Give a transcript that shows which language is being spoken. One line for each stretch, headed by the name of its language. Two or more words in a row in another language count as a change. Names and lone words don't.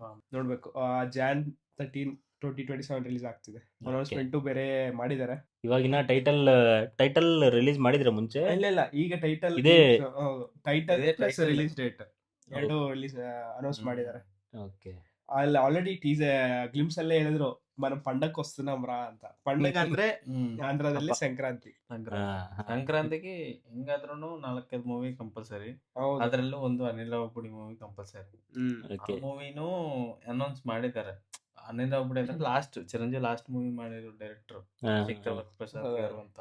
Kannada: ನೋಡ್ಬೇಕು. Jan 13, 2027 ರಿಲೀಸ್ ಆಗ್ತಿದೆ. ಅನೌನ್ಸ್ಮೆಂಟ್ ಬೇರೆ ಮಾಡಿದ್ದಾರೆ. ಇವಾಗಿನ ಟೈಟಲ್ ರಿಲೀಸ್ ಮಾಡಿದ್ರೆ ಮುಂಚೆ? ಇಲ್ಲ, ಈಗ
English: title plus release date
Kannada: ಎರಡು
English: release announce
Kannada: ಮಾಡಿದ್ದಾರೆ. ಓಕೆ. ಅಲ್ಲಿ
English: already glimpse
Kannada: ಅಲ್ಲೇ ಹೇಳಿದ್ರು,
Telugu: మనం పండగకి వస్తున్నాం రా ಅಂತ.
Kannada: పండగ ಅಂದ್ರೆ ಆಂಧ್ರದಲ್ಲಿ ಸಂಕ್ರಾಂತಿ. ಸಂಕ್ರಾಂತಿಗೆ ಹೆಂಗಾದ್ರೂ 4-5
English: movie compulsory.
Kannada: ಅದ್ರಲ್ಲೂ ಒಂದು ಅನಿಲ್ ರಾವಿಪುಡಿ
English: movie compulsory.
Kannada: ಆ ಮೂವಿನೂ ಅನೌನ್ಸ್ ಮಾಡಿದ್ದಾರೆ. ಅನಿಲ್ ರಾವಿಪುಡಿ ಅಂದ್ರೆ ಲಾಸ್ಟ್ ಚಿರಂಜೀವಿ
English: last movie
Kannada: ಮಾಡಿರೋ ಡೈರೆಕ್ಟರ್ ಚಕ್ರವರ್ತಿ ಪ್ರಸಾದ್ garu ಅಂತ.